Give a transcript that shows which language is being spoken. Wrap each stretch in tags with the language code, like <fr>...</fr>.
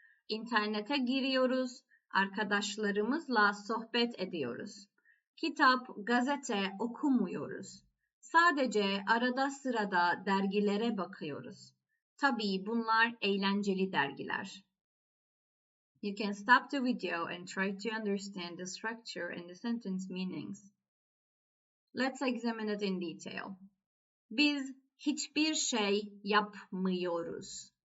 <tr>İnternete giriyoruz, arkadaşlarımızla sohbet ediyoruz. Kitap, gazete okumuyoruz. Sadece arada sırada dergilere bakıyoruz. Tabii bunlar eğlenceli dergiler.</tr> <en>You can stop the video and try to understand the structure and the sentence meanings. Let's examine it in detail.</en> <tr>Biz hiçbir şey yapmıyoruz.</tr>